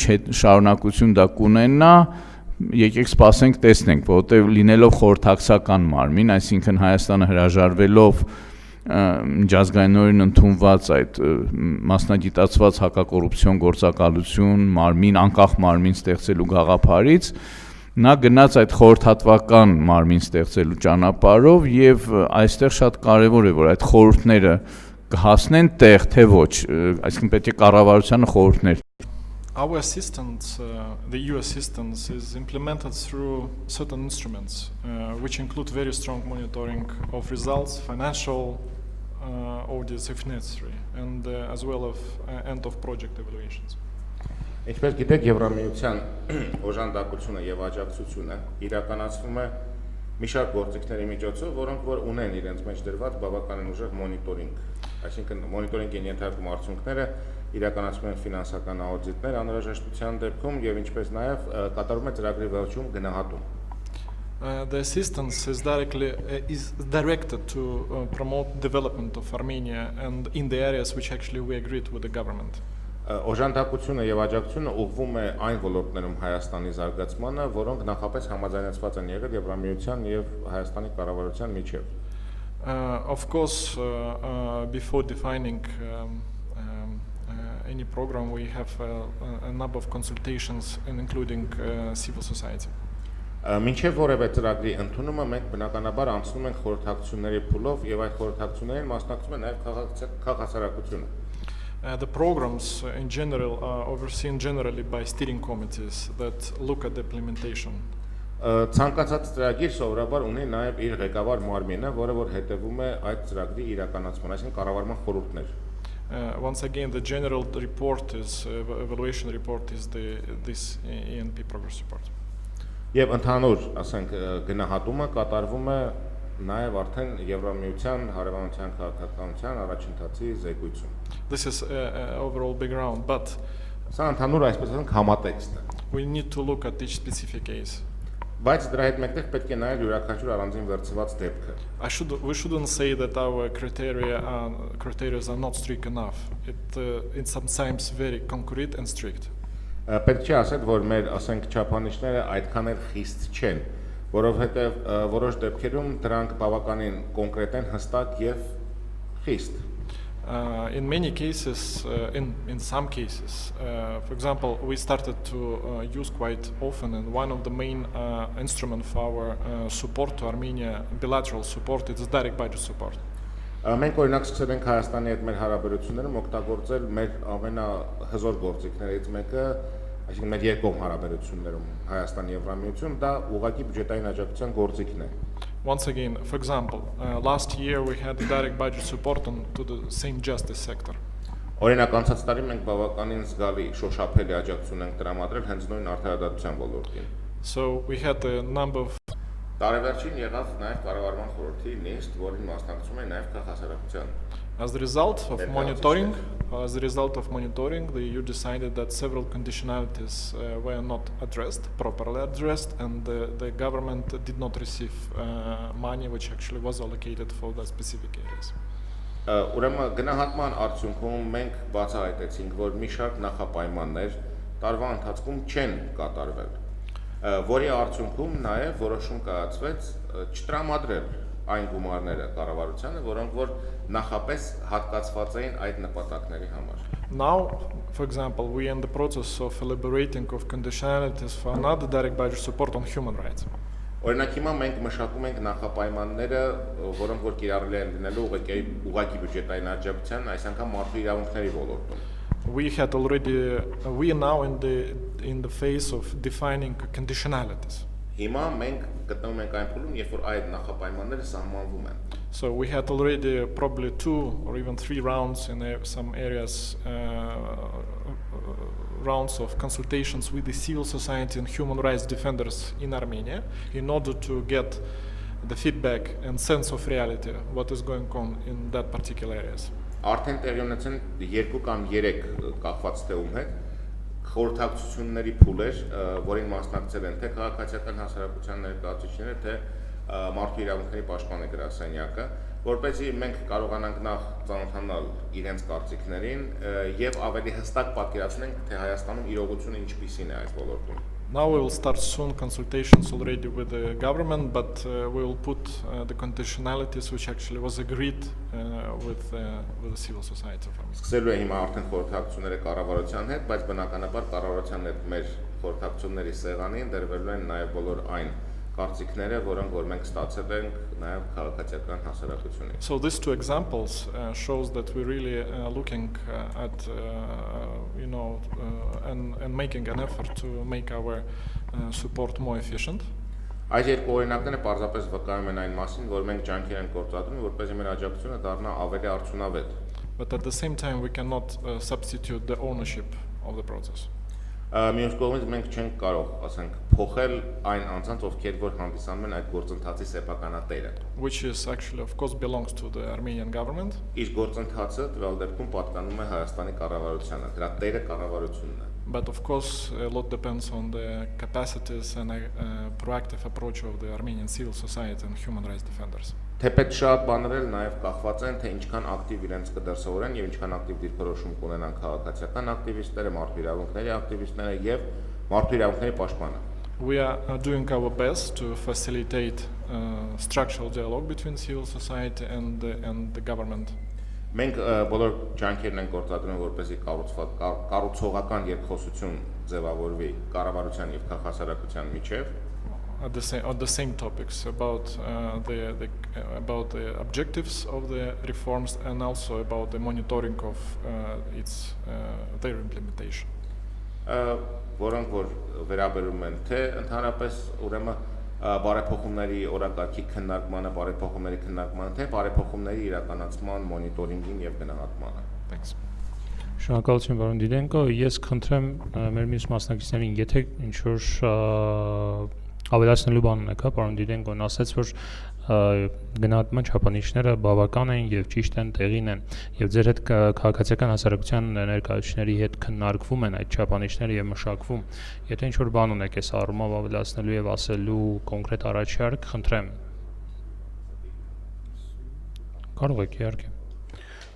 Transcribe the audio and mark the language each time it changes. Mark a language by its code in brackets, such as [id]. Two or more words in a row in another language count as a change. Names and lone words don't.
[hy] շարունակություն դա կունենա, եկեք սպասենք տեսնենք, որովհետև լինելով խորհրդակցական մարմին, այսինքն Հայաստանը հրաժարվելով միջազգայինորեն ընդունված այդ մասնագիտացված հակակոռուպցիոն գործակալություն, մարմին, անկախ մարմին ստեղծելու գաղափարից, նա գնաց այդ խորհրդատվական մարմին ստեղծելու ճանապարհով եւ այստեղ շատ կարեւոր է, որ այդ խորհուրդները կհասնեն տեղ, թե ոչ, այսինքն պետք է կառավարությանը խորհուրդներ։ [en] Our assistance, the EU assistance, is implemented through certain instruments, which include very strong monitoring of results, financial audits if necessary, and as well as end of project evaluations. [hy] Ինչպես գիտեք, Եվրամիության օժանդակությունը եւ աջակցությունը իրականացվում է մի շարք գործիքների միջոցով, որոնք որ ունեն իրենց մեջ դրված բավականին ուժեղ մոնիտորինգ, այսինքն մոնիտորինգի ենթարկում արդյունքները իրականացվում են ֆինանսական աուդիտներ անհրաժեշտության դեպքում եւ ինչպես նաեւ կատարվում է ծրագրի վերջում գնահատում։ [en] The assistance is directed to promote development of Armenia and in the areas which actually we agreed with the government. [hy] Օժանդակությունը եւ աջակցությունը ուղղվում է այն ոլորտներում Հայաստանի զարգացմանը, որոնք նախապես համաձայնեցված են եղել Եվրամիության եւ Հայաստանի կառավարության միջեւ. [en] Of course, before defining any program, we have a number of consultations, including civil society. [hy] Մինչև որևէ ծրագրի ընդունումը մենք բնականաբար անցնում ենք խորհրդակցությունների փուլով եւ այդ խորհրդակցություններին մասնակցում է նաեւ քաղաքացիությունը. [en] The programs in general are overseen generally by steering committees that look at the implementation. [hy] Ցանկացած ծրագիր սովորաբար ունի նաև իր ղեկավար մարմինը, որը որ հետևում է այդ ծրագրի իրականացման, այսինքն կառավարման խորհուրդներ. [en] Once again, the general report is evaluation report is this ENP progress report. [hy] Եվ ընդհանուր, ասենք, գնահատումը կատարվում է նաև արդեն Եվրամիության Հարևանության քաղաքականության առաջընթացի զեկույցում. [en] This is overall background, but [hy] սա ընդհանուր այսպես ասենք համատեքստ է. [en] We need to look at each specific case. [hy] Բայց դրա հետ մեկտեղ պետք է նայել յուրաքանչյուր առանձին վերցված դեպքը. [en] We shouldn't say that our criteria are not strict enough. It's sometimes very concrete and strict. [hy] Պետք չէ ասել, որ մեր, ասենք, չափանիշները այդքան էլ խիստ չեն, որովհետև որոշ դեպքերում դրանք բավականին կոնկրետ են, հստակ եւ խիստ։ [en] In many cases, in some cases, for example, we started to use quite often, and one of the main instruments for our support to Armenia, bilateral support, is direct budget support. [hy] Մենք օրինակ սկսել ենք Հայաստանի հետ մեր հարաբերություններում օգտագործել մեր ամենահզոր գործիքներից մեկը, այսինքն մեր երկկողմ հարաբերություններում Հայաստանի Եվրամիություն, դա ուղղակի բյուջետային աջակցության գործիքն է։ [en] Once again, for example, last year we had direct budget support to the same justice sector. [hy] Օրինակ անցած տարի մենք բավականին զգալի շոշափելի աջակցություն ենք տրամադրել հենց նույն արդարադատության ոլորտին։ [en] So we had a number of [hy] Տարեվերջին եղավ նաև կառավարման խորհրդի նիստ, որին մասնակցում էին նաև քաղաքականության։ [en] As the result of monitoring, the EU decided that several conditionalities were not properly addressed, and the government did not receive money which actually was allocated for the specific areas. [hy] Ուրեմն գնահատման արդյունքում մենք բացահայտեցինք, որ մի շարք նախապայմաններ տարվա ընթացքում չեն կատարվել, որի արդյունքում նաև որոշում կայացվեց չտրամադրել այն գումարները կառավարությանը, որոնք որ նախապես հատկացված էին այդ նպատակների համար։ [en] Now, for example, we are in the process of elaborating of conditionalities for another direct budget support on human rights. [hy] Օրինակ հիմա մենք մշակում ենք նախապայմանները, որոնք որ կիրառելի են լինելու ուղղակի բյուջետային աջակցության, այս անգամ մարդու իրավունքների ոլորտում։ [en] We are now in the phase of defining conditionalities. [hy] Հիմա մենք գտնվում ենք այն փուլում, երբ որ այդ նախապայմանները սահմանվում են։ [en] So we had already probably 2 or even 3 rounds in some areas, rounds of consultations with the civil society and human rights defenders in Armenia in order to get the feedback and sense of reality, what is going on in that particular areas. [hy] Արդեն տեղի ունեցան 2 կամ 3 կախված թեում հետ խորհրդակցությունների փուլեր, որին մասնակցել են թե քաղաքացիական հասարակության ներկայացուցիչները, թե մարդու իրավունքների պաշտպանի գրասենյակը, որպեսզի մենք կարողանանք նախ ծանոթանալ իրենց կարծիքներին եւ ավելի հստակ պատկերացնենք, թե Հայաստանում իրողությունը ինչպիսին է այս ոլորտում։ [en] Now we will start soon consultations already with the government, but we will put the conditionalities which actually was agreed with the civil society. [hy] Սկսելու է հիմա արդեն խորհրդակցությունները կառավարության հետ, բայց բնականաբար կառավարության հետ մեր խորհրդակցությունների սեղանին դրվելու են նաև բոլոր այն կարծիքները, որոնք որ մենք ստացել ենք նաև քաղաքացիական հասարակությունից։ [en] So these 2 examples shows that we really looking at and making an effort to make our support more efficient. [hy] Այս երկու օրինակները պարզապես վկայում են այն մասին, որ մենք ջանքեր ենք գործադրում, որպեսզի մեր աջակցությունը դառնա ավելի արդյունավետ։ [en] But at the same time we cannot substitute the ownership of the process. [hy] Մյուս կողմից մենք չենք կարող, ասենք, փոխել այն անձանց, ովքեր որ հանդիսանում են այդ գործընթացի սեփականատերը։ [en] Which is actually of course belongs to the Armenian government. [hy] Իսկ գործընթացը տվյալ դեպքում պատկանում է Հայաստանի կառավարությանը, դրա տերը կառավարությունն է։ [en] But of course a lot depends on the capacities and proactive approach of the Armenian civil society and human rights defenders. [hy] Թեպետ շատ բաներ էլ նաև կախված են, թե ինչքան ակտիվ իրենց կդրսևորեն եւ ինչքան ակտիվ դիրքորոշում կունենան քաղաքացիական ակտիվիստները, մարդու իրավունքների ակտիվիստները եւ մարդու իրավունքների պաշտպանը։ [en] We are doing our best to facilitate structural dialogue between civil society and the government. [hy] Մենք բոլոր ջանքերն ենք գործադրում, որպեսզի կառուցողական երկխոսություն ձևավորվի կառավարության եւ քաղաքասարակության միջեւ։ [en] At the same topics about the objectives of the reforms and also about the monitoring of their implementation. [hy] Որոնք որ վերաբերում են թե ընդհանրապես ուրեմն բարեփոխումների օրակարգի քննարկմանը, բարեփոխումների քննարկմանը, թե բարեփոխումների իրականացման մոնիտորինգին եւ գնահատմանը։ [en] Thanks. [hy] Շնորհակալություն պարոն Դիդենկո, ես խնդրեմ մեր մյուս մասնակիցներին, եթե ինչ որ ավելացնելու բան ունեք, հա, պարոն Դիդենկոն ասաց, որ գնահատման չափանիշները բավական են եւ ճիշտ են, տեղին են եւ ձեր հետ քաղաքացիական հասարակության ներկայացուցիչների հետ քննարկվում են այդ չափանիշները եւ մշակվում։ Եթե ինչ որ բան ունեք այս առումով ավելացնելու եւ ասելու կոնկրետ առաջարկ, խնդրեմ։ Կարող եք, իհարկե։